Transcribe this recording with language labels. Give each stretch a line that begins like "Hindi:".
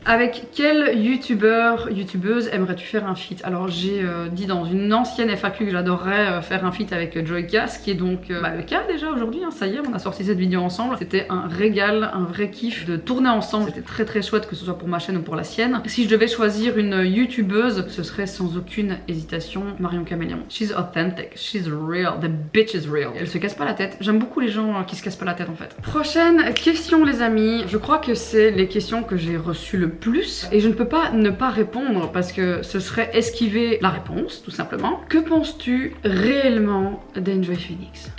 French: Avec quel youtubeuse aimerais-tu faire un feat? Alors j'ai dit dans une ancienne FAQ que j'adorerais faire un feat avec Joyka, ce qui est donc le cas déjà aujourd'hui, hein, ça y est, on a sorti cette vidéo ensemble. C'était un régal, un vrai kiff de tourner ensemble. C'était très très chouette, que ce soit pour ma chaîne ou pour la sienne. Si je devais choisir une youtubeuse, ce serait sans aucune hésitation Marion Caméléon.
English: She's authentic, she's real, the bitch is real.
French: Elle se casse pas la tête. J'aime beaucoup les gens qui se cassent pas la tête en fait. Prochaine question les amis. Je crois que c'est les questions que j'ai reçues le plus et je ne peux pas ne pas répondre parce que ce serait esquiver la réponse tout simplement. Que penses-tu réellement d'Enjoy Phoenix?